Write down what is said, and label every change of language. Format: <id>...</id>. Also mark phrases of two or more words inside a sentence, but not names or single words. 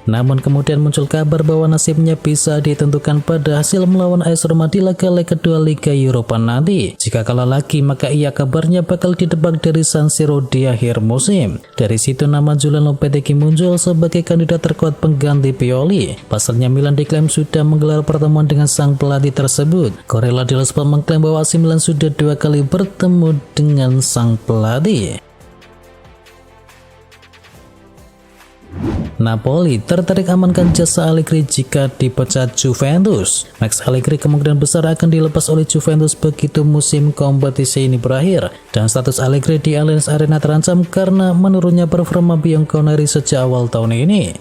<id>Namun kemudian muncul kabar bahwa nasibnya bisa ditentukan pada hasil melawan AS Roma di laga leg kedua Liga Eropa nanti. Jika kalah lagi, maka ia kabarnya bakal ditebak dari San Siro di akhir musim. Dari situ nama Julen Lopetegui muncul sebagai kandidat terkuat pengganti Pioli. Pasalnya Milan diklaim sudah menggelar pertemuan dengan sang pelatih tersebut. Corriere dello Sport mengklaim bahwa AC Milan sudah 2 kali bertemu dengan sang pelatih. Napoli tertarik amankan jasa Allegri jika dipecat Juventus. Max Allegri kemungkinan besar akan dilepas oleh Juventus begitu musim kompetisi ini berakhir, dan status Allegri di Allianz Arena terancam karena menurunnya performa Bianconeri sejak awal tahun ini.</id>